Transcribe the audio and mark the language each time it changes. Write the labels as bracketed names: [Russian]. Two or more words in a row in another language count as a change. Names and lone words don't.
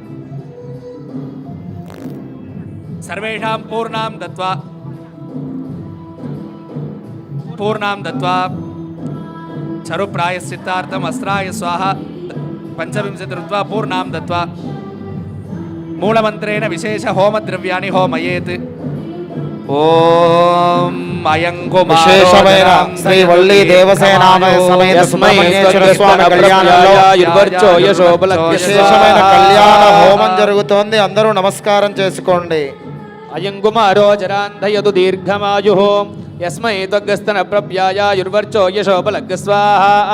[Sanskrit] सर्वेषां पूर्णां दत्वा चरु प्रायश्चित्तार्थम् अस्त्राय स्वाहा 25 रुत्वा पूर्णां दत्वा मूलमन्त्रेण विशेष होमद्रव्याणि होमयेत् ओम [Telugu] విశేషమైన శ్రీ వల్లి దేవసేనామ సమేత సుబ్రహ్మణ్యేశ్వర స్వామి కళ్యాణంలో విశేషమైన కళ్యాణ హోమం జరుగుతోంది. అందరూ నమస్కారం చేసుకోండి. [Sanskrit] అయం కుమారో జరాంధయతు దీర్ఘమాయు యస్మై త్వగ్గస్తన ప్రప్యాయాయుర్వర్చో యశోబలగ్గ స్వాహా